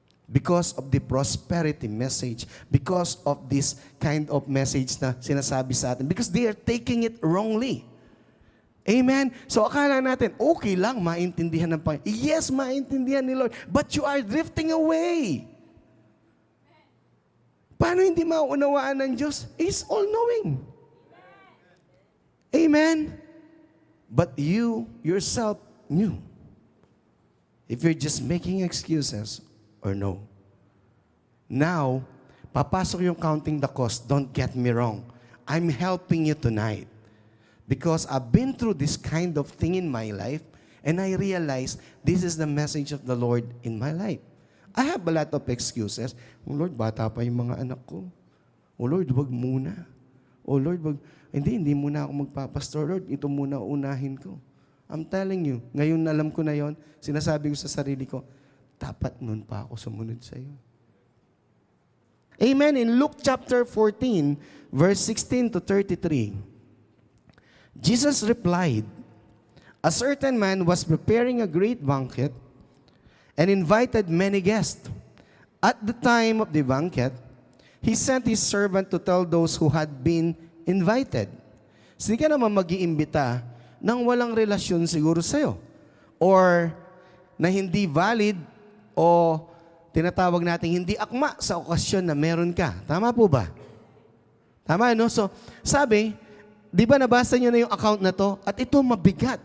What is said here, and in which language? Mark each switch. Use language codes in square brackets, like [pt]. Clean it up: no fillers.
[en] Because of the prosperity message, because of this kind of message [tl] na sinasabi sa atin, [en] because they are taking it wrongly. Amen? [tl] So akala natin, okay lang, maintindihan ng Panginoon. [en] Yes, [tl] maintindihan ni Lord, [en] but you are drifting away. Paano hindi maunawaan ng Diyos? He's all-knowing. Amen? But you yourself knew. If you're just making excuses, or no. Now, [tl] papasok yung [en] counting the cost. Don't get me wrong. I'm helping you tonight. Because I've been through this kind of thing in my life, and I realize this is the message of the Lord in my life. I have a lot of excuses. [tl] Oh Lord, bata pa yung mga anak ko. Oh Lord, wag muna. Oh Lord, wag. Hindi muna ako magpapastor. Lord, ito muna unahin ko. [en] I'm telling you, [tl] ngayon alam ko na yon, sinasabi ko sa sarili ko, dapat nun pa ako sumunod sa iyo. [en] Amen. In Luke chapter 14, verse 16 to 33, Jesus replied, "A certain man was preparing a great banquet and invited many guests. At the time of the banquet, he sent his servant to tell those who had been invited." [tl] Hindi ka naman mag-iimbita nang walang relasyon siguro sa'yo. Or na hindi valid o tinatawag natin hindi akma sa okasyon na meron ka. Tama po ba? Tama, no? So, sabi, di ba nabasa nyo na yung account na to? At ito mabigat.